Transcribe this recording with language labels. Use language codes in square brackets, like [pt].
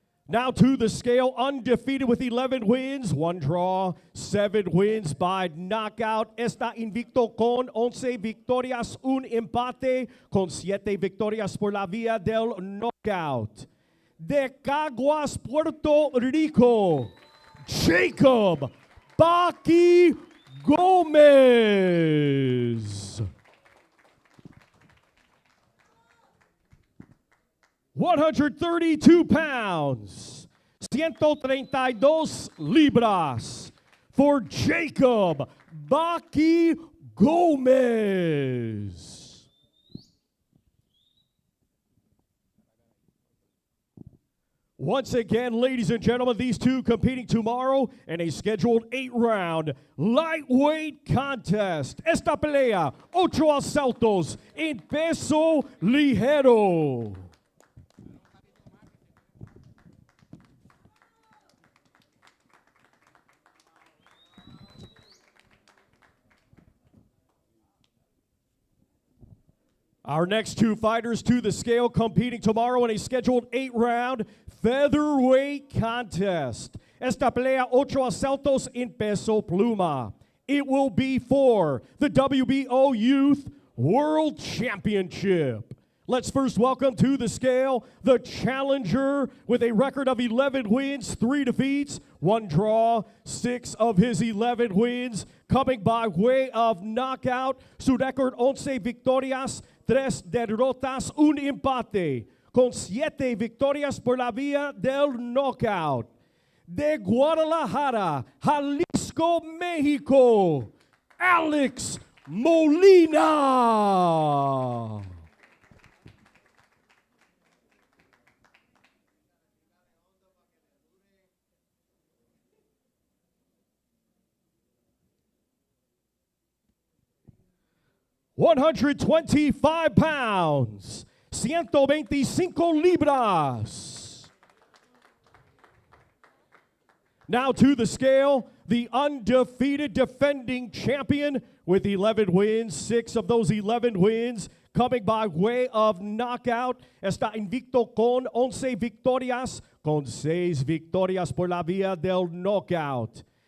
[en] Now to the scale, undefeated with 11 wins, 1 draw, 7 wins by knockout. [es] Está invicto con 11 victorias, 1 empate, con 7 victorias por la vía del knockout. De Caguas, Puerto Rico, Jacob Baki Gomez. [en] 132 pounds, [es] 132 libras [en] for Jacob Baki Gomez. Once again, ladies and gentlemen, these two competing tomorrow in a scheduled 8-round lightweight contest. [es] Esta pelea, 8 asaltos en peso ligero. [en] Our next 2 fighters to the scale competing tomorrow in a scheduled 8-round featherweight contest. [es] Esta pelea, 8 asaltos en peso pluma. [en] It will be for the WBO Youth World Championship. Let's first welcome to the scale the challenger with a record of 11 wins, 3 defeats, 1 draw, 6 of his 11 wins coming by way of knockout. [es] Su record 11 victorias, 3 derrotas, 1 empate, con 7 victorias por la vía del knockout. De Guadalajara, Jalisco, México, Alex Molina. $125, 125 libras. [en] Now to the scale, the undefeated defending champion with 11 wins, 6 of those 11 wins coming by way of knockout. [es] Está invicto con 11 victorias, con 6 victorias por la vía del knockout.